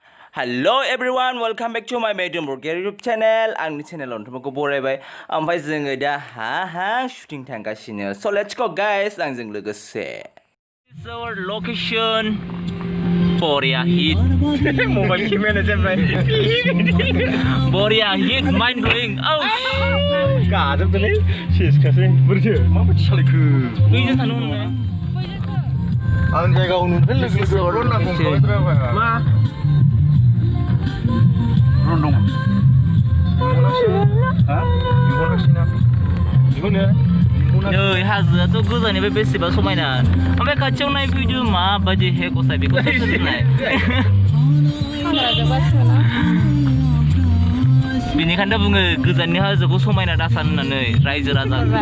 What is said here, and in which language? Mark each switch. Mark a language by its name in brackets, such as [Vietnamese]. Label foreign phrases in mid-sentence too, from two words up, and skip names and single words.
[English] Hello everyone, welcome back to my Mediyon Borgoary YouTube channel. [Bodo] आंनि चेनेलाव नोंथांमोनखौ बरायबाय। ओमफ्राय जोङो दा shooting थांगासिनो. [English] So let's go guys, [Bodo] आंजों लोगोसे. [English] This is our location. Borgoary hit. Mobile camera जाबाय. Borgoary hit, mind blowing. Oh. [Bodo] गाजोबदोंलै सेसखासै बोरैथो माबायदि सालायखो बैजों थांनो मोनो आं जायगायाव नुदों लोगो लोगो नांगौ मा रन्दं हा बिगोनासिना बिगोनो नै हाजोआथ' गोजाननिफ्राय बेसेबा समायना ओमफ्राय खाथियाव नायफैदो माबायदि हे गसाय बेखौ सोरजिनाय बेनिखायनो बुङो गोजाननि हाजोखौ समायना दासान होननानै रायजो राजा